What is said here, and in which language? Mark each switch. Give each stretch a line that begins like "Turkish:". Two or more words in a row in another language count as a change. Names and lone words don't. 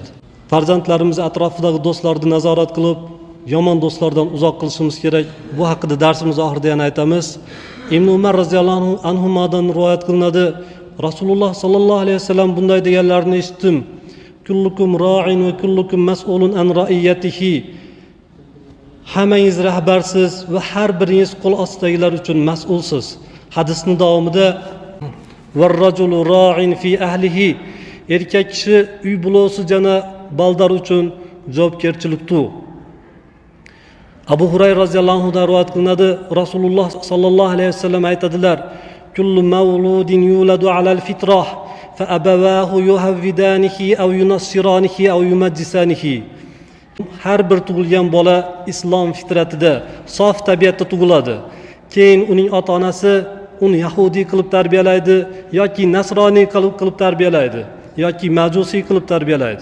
Uzbek: Farzandlarimiz atrofidagi do'stlarni nazorat qilib, yomon do'stlardan uzoq qilishimiz kerak. Bu haqida darsimiz oxirida yana aytamiz. Ibn Umar roziyallohu anhudan rivoyat qilinadi. Rasululloh
Arabic: صلى الله عليه وسلم
Uzbek: bunday deganlarini eshitdim.
Arabic: كلكم راع وكلكم مسؤول عن رعيته.
Uzbek: Hammangiz rahbarsiz va har biringiz qo'l ostidagilar uchun mas'ulsiz. Hadisning davomida
Arabic: والرجل راع في أهله.
Uzbek: Erkak kishi uy bulosi jana baldar uchun javobgarchilikdir. Abu Hurayra
Arabic: رضي الله عنه
Uzbek: rivoyat qilinadi. Rasululloh
Arabic: صلى الله عليه وسلم
Uzbek: aytadilar:
Arabic: "كل مولود يولد على الفطرة فأبواه يهودانه أو ينصرانه أو يمجسانه."
Uzbek: Har bir tug'ilgan bola islom fitratida, sof tabiatda tug'iladi. Keyin uning ota-onasi uni yahudi qilib tarbiyalaydi yoki nasroniy qilib tarbiyalaydi yoki majusiy qilib tarbiyalaydi.